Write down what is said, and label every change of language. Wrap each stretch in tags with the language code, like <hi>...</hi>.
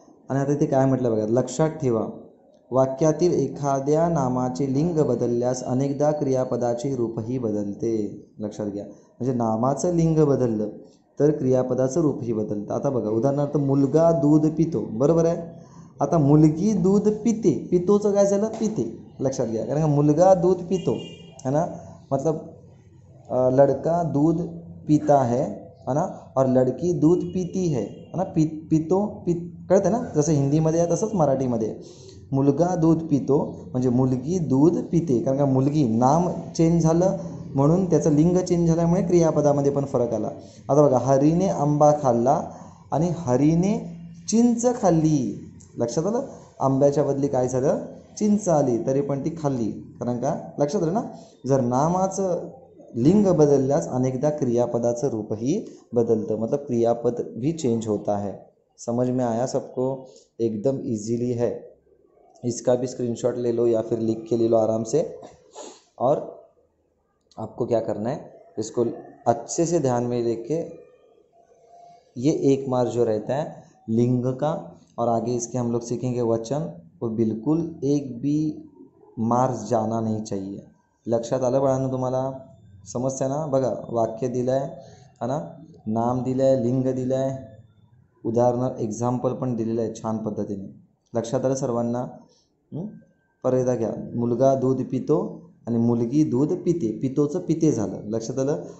<mr>आणि आता ते काय म्हटलं बघा, लक्षात ठेवा, वाक्यातील एखाद्या नामाचे लिंग बदलल्यास अनेकदा क्रियापदाचे रूपही बदलते. लक्षात घ्या, म्हणजे नामाचं लिंग बदललं तर क्रियापदाचं रूपही बदलतं. आता बघा उदाहरणार्थ, मुलगा दूध पितो, बरोबर आहे. आता मुलगी दूध पिते, पितोचं काय झालं, पिते. लक्षात घ्या, कारण का मुलगा दूध पितो</mr> <hi>है ना, मतलब लड़का दूध पीता है ना, और लड़की दूध पीती है ना.</hi> <mr>पितो कळतं ना, जसं हिंदीमध्ये आहे तसंच मराठीमध्ये. मुलगा दूध पितो म्हणजे मुलगी दूध पिते, कारण का मुलगी नाम चेंज झालं म्हणून त्याचं लिंग चेंज झाल्यामुळे क्रियापदामध्ये पण फरक आला. आता बघा, हरीने आंबा खाल्ला आणि हरीने चिंच खाल्ली. लक्षात आलं? आंब्याच्या बदली काय झालं? चिंच आली, तरी पण ती खाल्ली. कारण का? लक्षात आलं ना? जर नामाचं लिंग बदलल्यास अनेकदा क्रियापदाचं रूपही बदलतं,</mr> <hi>मतलब क्रियापद भी चेंज होता है. समझ में आया सबको? एकदम इजीली है. इसका भी स्क्रीनशॉट ले लो या फिर लिख के ले लो आराम से. और आपको क्या करना है, इसको अच्छे से ध्यान में लेके ये एक मार्क जो रहता है लिंग का, और आगे इसके हम लोग सीखेंगे वचन, वो बिल्कुल एक भी मार्क्स जाना नहीं चाहिए.</hi> <mr>लक्षात आलं बाळांनो तुम्हाला? समजतं ना? बघा, वाक्य दिलं आहे ना, नाम दिलं आहे, लिंग दिलं आहे, उदाहरण एक्झाम्पल पण दिलेलं आहे छान पद्धतीने. लक्षात आलं सर्वांना? परत एकदा घ्या. मुलगा दूध पितो आणि मुलगी दूध पिते. पितोचं पिते झालं. लक्षात आलं?</mr>